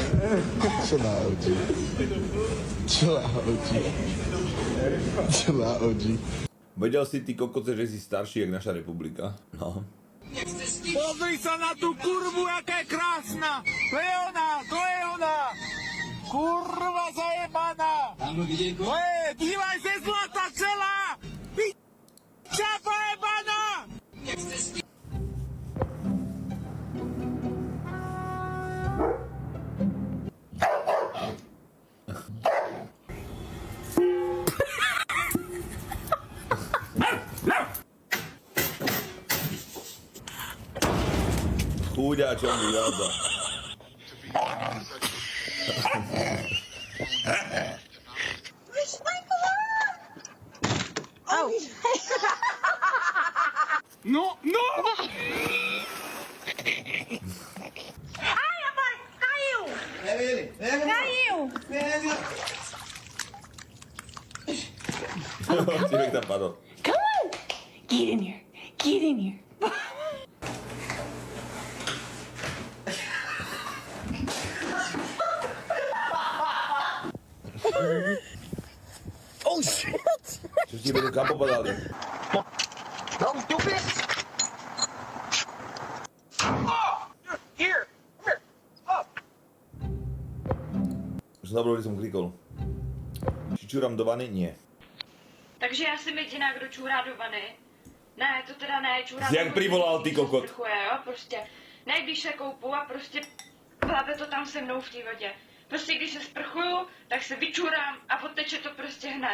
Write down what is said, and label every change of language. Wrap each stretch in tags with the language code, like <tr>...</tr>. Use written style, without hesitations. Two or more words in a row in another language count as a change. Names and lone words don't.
<en>Chill out, OG. Chill out, OG. Chill out, OG.</en> <sk>Vedel si ty kokoce, že si starší jak naša republika? No. Pozri sa na tú kurvu, jaká je krásna! To je ona! Kurva zajebaná! To je, dívaj se, zlatá celá! Piča zajebaná! Chúďa, čo mi vyvádza. No!</sk> <pt>Ai, rapaz, caiu! Pega ele! Caiu!</pt> <sk>Týpek tam padol.</sk> <en>Come on! Get in here! Get in here! Oh shit!</en> <sk>Čo ti vedú kam popadali?</sk> <en>Don't do this! Here! Up!</en> <sk>Znovu som klikol. Či čurám do vany? Nie.</sk> <cs>Takže já jsem jediná, kdo čůrá do vany. Ne, to teda ne, čůrá Jsi jak privolal, ty kokot. Sprchuje, jo, prostě. Ne, když se koupu a prostě plave to tam se mnou v té vodě. Prostě když se sprchuju, tak se vyčurám a odteče to prostě hned.</cs>